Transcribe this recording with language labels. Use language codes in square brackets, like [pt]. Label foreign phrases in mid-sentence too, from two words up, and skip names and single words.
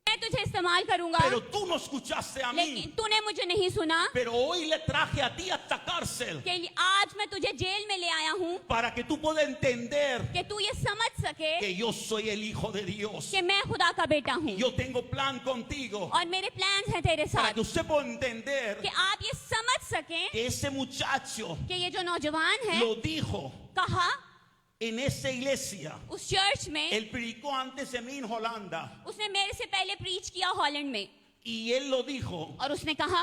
[ur] تجھے استعمال کروں گا, [es] pero tú no escuchaste a लेकिन mí. [ur] تو نے مجھے نہیں سنا, [es] Pero hoy le traje a ti a esta cárcel [ur] کہ آج میں تجھے جیل میں لے آیا ہوں [es] para que tú puedas entender [ur] کہ تو یہ سمجھ سکے [es] que yo soy el Hijo de Dios. [ur] کہ میں خدا کا بیٹا ہوں [es] Yo tengo plan contigo [ur] اور میرے پلانز ہیں تیرے para साथ, [es] que usted pueda entender [ur] کہ آپ یہ سمجھ سکیں [es] que ese muchacho [ur] کہ یہ جو نوجوان ہے [es] lo dijo कहा en esa iglesia. [ur] اس چرچ میں, [es] Él predicó antes de mí en Holanda [ur] اس نے میرے سے پہلے پریچ کیا ہالینڈ میں, [es] y él lo dijo [ur] اور اس نے کہا